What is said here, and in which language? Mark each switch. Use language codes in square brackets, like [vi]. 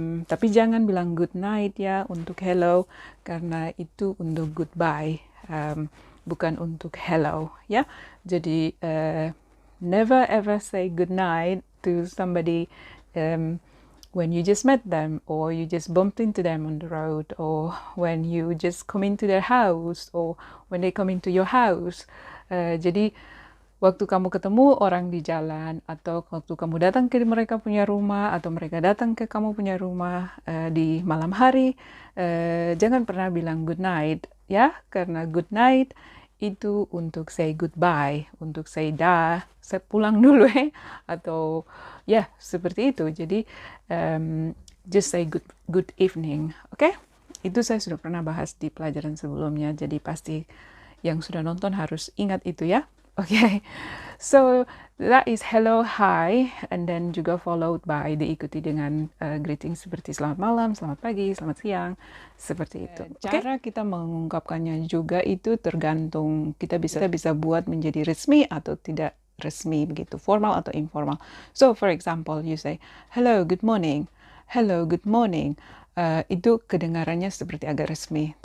[id] Tapi jangan bilang [en] good night [id] ya untuk hello, karena itu untuk goodbye, bukan untuk hello ya. Jadi [en] never ever say good night to somebody when you just met them, or you just bumped into them on the road, or when you just come into their house, or when they come into your house. [id] Jadi waktu kamu ketemu orang di jalan, atau waktu kamu datang ke mereka punya rumah, atau mereka datang ke kamu punya rumah di malam hari, jangan pernah bilang [en] good night [id] ya, karena good night itu untuk [en] say goodbye, [id] untuk say dah, saya pulang dulu atau ya seperti itu. Jadi [en] just say good evening, oke? [id] Itu saya sudah pernah bahas di pelajaran sebelumnya, jadi pasti yang sudah nonton harus ingat itu ya. [en] Okay, so that is hello, hi, and then [id] juga [en] followed by [id] diikuti dengan greeting seperti selamat malam, selamat pagi, selamat siang, seperti itu. Cara kita mengungkapkannya juga itu tergantung, kita bisa buat menjadi resmi atau tidak resmi begitu, formal atau informal. [en] So for example, you say hello, good morning, hello, good morning. [id] Itu kedengarannya seperti agak resmi.